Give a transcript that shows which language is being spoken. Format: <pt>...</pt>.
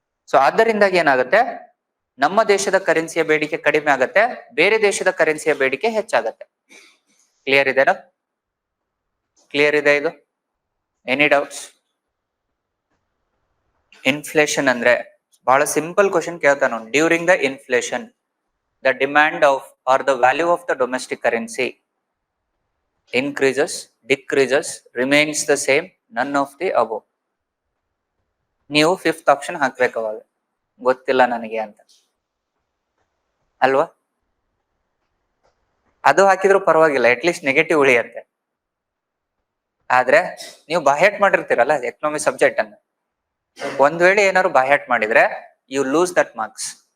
<kn>So ಆದ್ದರಿಂದಾಗಿ ಏನಾಗುತ್ತೆ, ನಮ್ಮ ದೇಶದ ಕರೆನ್ಸಿಯ ಬೇಡಿಕೆ ಕಡಿಮೆ ಆಗತ್ತೆ, ಬೇರೆ ದೇಶದ ಕರೆನ್ಸಿಯ ಬೇಡಿಕೆ ಹೆಚ್ಚಾಗತ್ತೆ. ಕ್ಲಿಯರ್ ಇದೆನಾ? ಕ್ಲಿಯರ್ ಇದೆ ಇದು?</kn> <en>Any doubts?</en> <kn>ಇನ್ಫ್ಲೇಷನ್ ಅಂದ್ರೆ ಬಹಳ ಸಿಂಪಲ್ ಕ್ವಶನ್ ಕೇಳ್ತಾನ.</kn> <en>During the inflation the demand of or the value of the domestic currency increases, decreases, remains the same, none of the above.</en> <kn>ನೀವು ಫಿಫ್ತ್ ಆಪ್ಷನ್ ಹಾಕ್ಬೇಕು ಅವಾಗ, ಗೊತ್ತಿಲ್ಲ ನನಗೆ ಅಂತ ಅಲ್ವಾ? ಅದು ಹಾಕಿದ್ರು ಪರವಾಗಿಲ್ಲ, ಅಟ್ಲೀಸ್ಟ್ ನೆಗೆಟಿವ್ ಉಳಿಯತ್ತೆ. ಆದ್ರೆ ನೀವು ಬಾಹ್ಯಾಟ್ ಮಾಡಿರ್ತೀರಲ್ಲ ಎಕನಾಮಿ ಸಬ್ಜೆಕ್ಟ್ ಅನ್ನು, ಒಂದ್ ವೇಳೆ ಏನಾದ್ರು ಬಾಹ್ಯಾಟ್ ಮಾಡಿದ್ರೆ</kn> <en>You lose that marks.</en>